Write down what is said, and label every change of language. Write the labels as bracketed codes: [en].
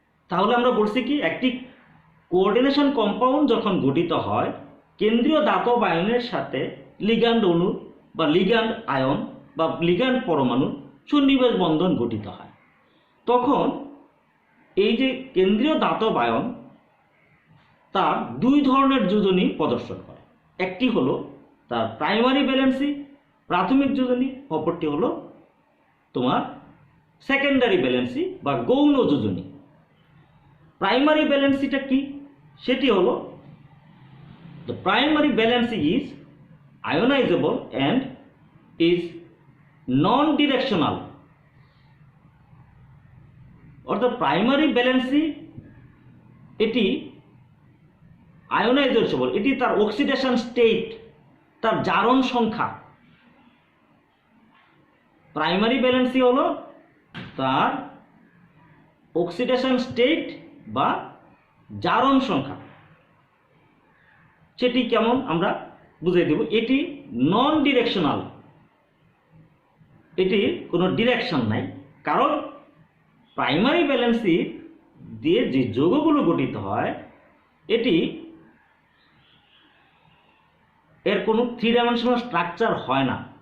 [bn] তাহলে আমরা বলছি কি, একটি কোঅর্ডিনেশন কম্পাউন্ড যখন গঠিত হয় কেন্দ্রীয় ধাতব আয়নের সাথে লিগ্যান্ড অণু বা লিগ্যান্ড আয়ন বা লিগ্যান্ড পরমাণু সন্নিবেশ বন্ধন গঠিত হয়, তখন এই যে কেন্দ্রীয় ধাতব আয়ন তার 2 ধরনের যোজনী প্রদর্শন করে। একটি হলো তার প্রাইমারি ব্যালেন্সি, প্রাথমিক যোজনী, অপরটি হলো তোমার সেকেন্ডারি ব্যালেন্সি বা গৌণ যোজনী। প্রাইমারি ব্যালেন্সিটা কি? সেটি হলো [en] the primary valency is ionizable and is non-directional, or the primary valency [bn] এটি আয়োনাইজেবল, এটি তার অক্সিডেশন স্টেট, তার জারণ সংখ্যা। প্রাইমারি ব্যালেন্সি হলো তার অক্সিডেশন স্টেট বা জারণ সংখ্যা, সেটি কেমন আমরা বুঝিয়ে দেব। এটি নন ডিরেকশনাল, এটি কোনো ডিরেকশন নাই, কারণ প্রাইমারি ব্যালেন্সি দিয়ে যে যৌগগুলো গঠিত হয় এটি এর কোনো 3 ডাইমেনশনাল স্ট্রাকচার হয় না।